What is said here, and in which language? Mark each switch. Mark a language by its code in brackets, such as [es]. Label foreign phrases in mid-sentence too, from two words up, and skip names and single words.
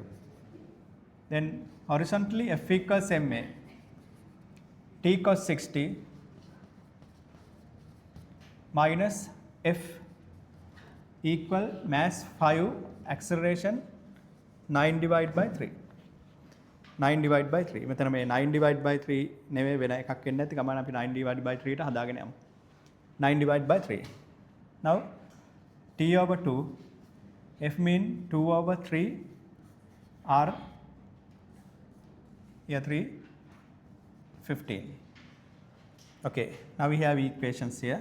[en] Then horizontally F equals MA. T cos 60 minus F equal mass 5, acceleration 9 divided by 3. 9 divided by 3. [si] මෙතන මේ [en] 9 divided by 3 [si] නෙවෙයි වෙන එකක් වෙන්නේ නැති ගමන් අපි [en] 9 divided by 3 [si] ට හදාගෙන යමු. [en] 9 divided by 3. Now T over 2, F mean 2 over 3, R, here 3, 15. Okay, now we have equations here.